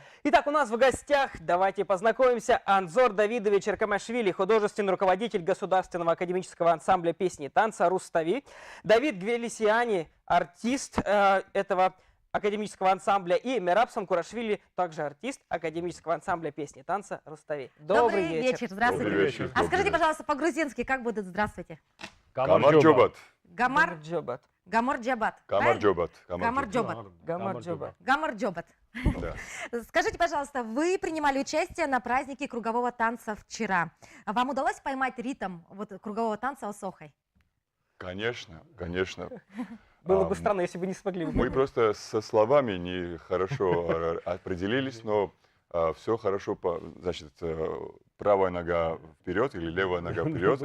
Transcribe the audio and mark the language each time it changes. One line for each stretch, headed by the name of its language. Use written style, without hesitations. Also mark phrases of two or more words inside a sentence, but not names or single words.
Russian: Итак, у нас в гостях, давайте познакомимся, Анзор Давидович Эркамашвили, художественный руководитель Государственного академического ансамбля песни и танца «Рустави», Давид Гвелисиани, артист этого академического ансамбля, и Мераб Самкурашвили, также артист академического ансамбля песни и танца «Рустави». Добрый вечер. Здравствуйте. Добрый вечер. А скажите, пожалуйста, по-грузински, как будет «здравствуйте»?
Georgian: გამარჯობათ.
Russian: Гамар Джобат.
Georgian: გამარჯობათ. გამარჯობათ. გამარჯობათ. გამარჯობათ. გამარჯობათ.
Russian: Да. Скажите, пожалуйста, вы принимали участие на празднике кругового танца вчера. Вам удалось поймать ритм вот кругового танца Осохой? Конечно, конечно. Было бы А, странно, если бы не смогли. Мы просто со словами не хорошо определились, но все хорошо, значит, правая нога вперед или левая нога вперед.